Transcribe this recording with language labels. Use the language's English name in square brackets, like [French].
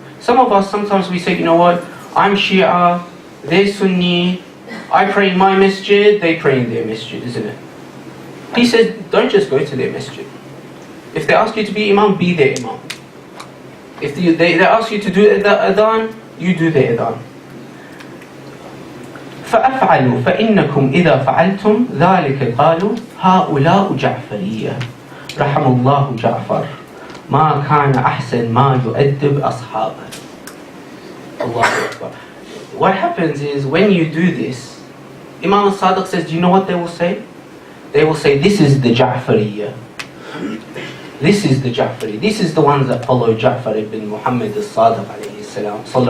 [English] Some of us, sometimes we say, you know what, I'm Shia, they're Sunni, I pray in my masjid, they pray in their masjid, isn't it? He says, don't just go to their masjid. If they ask you to be imam, be their imam. If they ask you to do the adhan, you do the adhan. [Arabic] فأفعلوا فإنكم إذا فعلتم ذلك قالوا هؤلاء جعفرية رحم الله جعفر ما كان أحسن ما يؤدب أصحابه. Allah Akbar. [English] What happens is when you do this, Imam al-Sadiq says, do you know what they will say? They will say, this is the Ja'fariyya. This is the Ja'fari. This is the ones that follow Ja'far ibn Muhammad al-Sadiq alayhi salam.